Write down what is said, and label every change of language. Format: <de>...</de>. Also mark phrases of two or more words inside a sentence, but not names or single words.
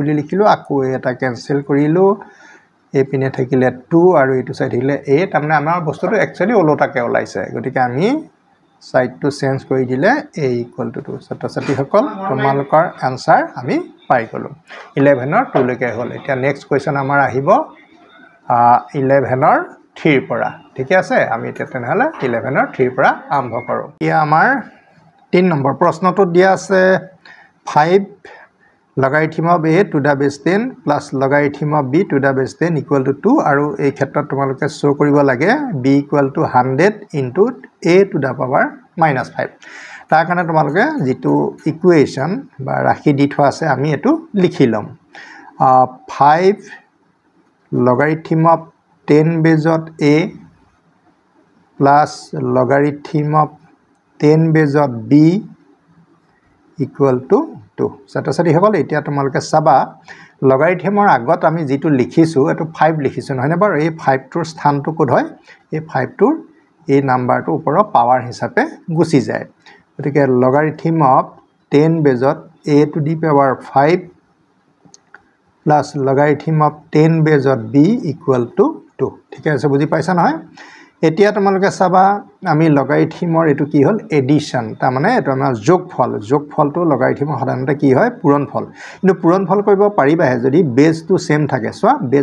<as>বুলি লিখিলো আকৌ এটা কেনসেল কৰিলো এই পিনে থাকিলে 2 আৰু এইটো সাইড থাকিলে a তাৰমানে আমাৰ বস্তুটো একচুয়ালি ওলোটাকে ওলাইছে গতিকে আমি সাইডটো চেঞ্জ কৰি দিলে a = 2 ছাত্ৰ-ছাত্ৰী সকল তোমালোকৰ আনসাৰ আমি পাই গলো 11 ৰ 2 লৈকে হ'ল এতিয়া</as> <en>next question</en> <as>আমাৰ আহিব 11 ৰ 3 পৰা ঠিক আছে আমি এতিয়া তেনেহলে 11 ৰ 3 পৰা আৰম্ভ কৰো ইয়া আমাৰ 3 নম্বৰ প্ৰশ্নটো দিয়া আছে 5</as> <en>logarithm of a to the base 10 plus logarithm of b to the base 10</en> <as>= 2 আৰু এই ক্ষেত্ৰত তোমালোকে শো কৰিব লাগে b = 100</as> <en>into a to the power</en> <as>-5 তাৰ কাৰণে তোমালোকে যেটো ইকুৱেচন বা ৰাশি দি থোৱা আছে আমি এটো লিখি লম 5</as> <en>logarithm of</en> <as>10 বেজত a plus</as> <en>logarithm of</en> <as>10 বেজত b = 2 ছাত্ৰ-ছাত্ৰী সকল এতিয়া তোমালোকে চাবা লগাৰিথমৰ আগত আমি যেটো লিখিছো এটো 5 লিখিছো নহয় না বাৰু এই 5 টোৰ স্থানটো কোড হয় এই 5 টোৰ এই নাম্বাৰটো ওপৰৰ পাৱাৰ হিচাপে গুচি যায় গতিকে</as> <en>logarithm of</en> <as>10 বেজত</as> <en>a to the power</en> <as>5 plus</as> <en>logarithm of</en> <as>10 বেজত b = 2 ঠিক আছে বুজি পাইছা নহয় এতিয়া তোমালোকে চাবা আমি লগাৰিথমৰ এটো কি হল এডিশন তাৰ মানে এটো আমাৰ যোগফলটো লগাৰিথমৰ সাধাৰণতে কি হয় পূৰণফল কিন্তু পূৰণফল কৰিব পাৰিবাহে যদি বেজটো সেম থাকে</as> <en>so base</en>